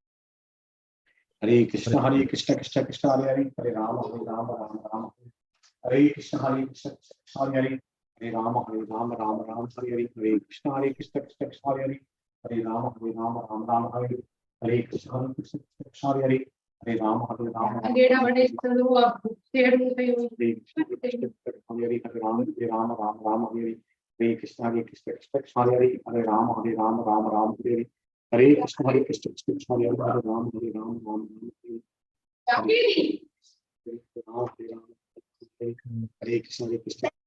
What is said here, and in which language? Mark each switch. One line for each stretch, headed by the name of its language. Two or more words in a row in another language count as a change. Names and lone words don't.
Sanskrit: हरे कृष्ण कृष्ण कृष्ण हरे हरे. हरे राम राम हरे कृष्ण कृष्ण कृष्ण हरे हरे. हरे राम राम हरे हरे। हरे कृष्ण कृष्ण कृष्ण हरे हरे. हरे राम राम हरे हरे। हरे कृष्ण कृष्ण कृष्ण हरे हरे. हरे राम राम
Portuguese: Agora vai estar no ar, ter no teu.
Sanskrit: हरे राम राम हरे हरे. हरे कृष्ण कृष्ण कृष्ण हरे हरे। हरे राम राम हरे हरे. हरे कृष्ण कृष्ण कृष्ण हरे हरे। हरे राम राम हरे हरे. हरे कृष्ण कृष्ण